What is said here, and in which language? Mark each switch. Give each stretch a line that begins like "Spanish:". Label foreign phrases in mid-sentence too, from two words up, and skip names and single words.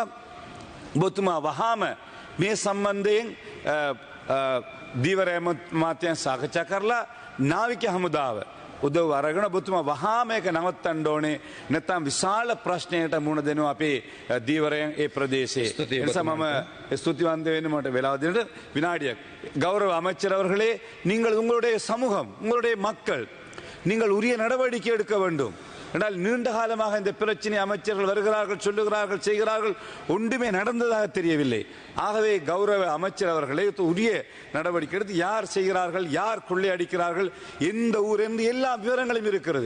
Sinhala: ඔබතුමා වහාම මේ සම්බන්ධයෙන් දීවර මාත්‍යයන් සාකච්ඡා කරලා නාවික හමුදාව උදව් අරගෙන ඔබතුමා වහාම ඒක නවත්තන්න ඕනේ. නැත්නම් විශාල ප්‍රශ්නයකට මුහුණ දෙනවා අපේ දීවරයන් ඒ ප්‍රදේශයේ. ඒ නිසා මම ස්තුතිවන්ත වෙන්න මට වෙලාව දෙන්නට විනාඩියක්.
Tamil: கௌரவ அமைச்சர் அவர்களே, நீங்கள் உங்களுடைய சமூகம், உங்களுடைய மக்கள், நீங்கள் உரிய நடவடிக்கை எடுக்க வேண்டும். என்றால் நீண்ட காலமாக இந்த பிரச்சனை அமைச்சர்கள் வருகிறார்கள், சொல்லுகிறார்கள், செய்கிறார்கள், ஒன்றுமே நடந்ததாக தெரியவில்லை. ஆகவே கௌரவ அமைச்சர் அவர்களே உரிய நடவடிக்கை எடுத்து யார் செய்கிறார்கள், யார் கொள்ளையடிக்கிறார்கள், எந்த ஊர் என்று எல்லா விவரங்களும் இருக்கிறது.